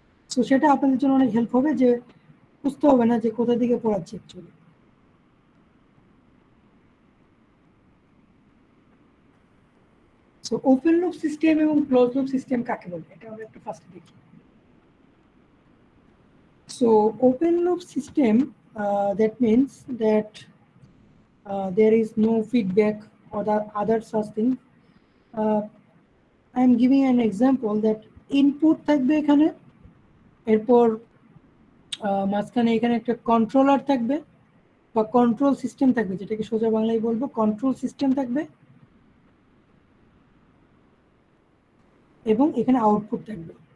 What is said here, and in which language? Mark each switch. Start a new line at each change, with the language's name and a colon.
Bangla: So সেটা আপনাদের জন্য অনেক হেল্প হবে, যে বুঝতে হবে না যে কোথা থেকে পড়াচ্ছি actually. So open loop system এবং ক্লোজ লুপ সিস্টেম কাকে বলে, এটা আমরা একটু ফার্স্টে দেখি।
English: So open loop system, that means that there is no feedback or the other such thing. I am giving an example that input
Bangla: থাকবে এখানে, এরপর মাঝখানে এখানে একটা কন্ট্রোলার থাকবে বা কন্ট্রোল সিস্টেম থাকবে, যেটাকে সোজা বাংলায় বলবো কন্ট্রোল সিস্টেম থাকবে, এবং এখানে আউটপুট থাকবে।